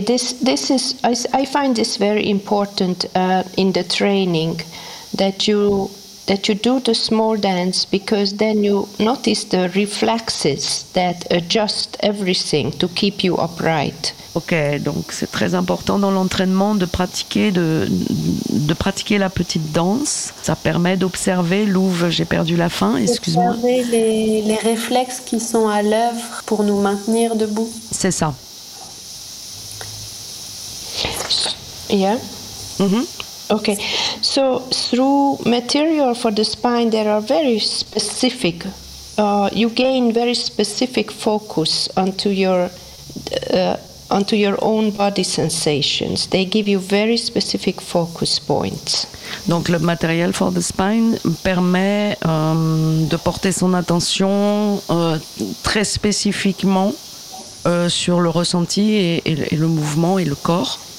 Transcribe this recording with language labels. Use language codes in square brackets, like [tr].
[en] This is I find this very important in the training that you do the small dance, because then you notice the reflexes that adjust everything to keep you upright. [fr] Ok, donc c'est très important dans l'entraînement de pratiquer de pratiquer la petite danse. Ça permet d'observer, Louve, j'ai perdu la faim, excuse-moi. Observer les réflexes qui sont à l'œuvre pour nous maintenir debout. C'est ça. Yeah. Mm-hmm. [en] Ok, so through material for the spine that are very specific, you gain very specific focus onto your... onto your own body sensations. They give you very specific focus points. [fr] Donc le matériel for the spine permet de porter son attention très spécifiquement sur le ressenti et le mouvement et le corps.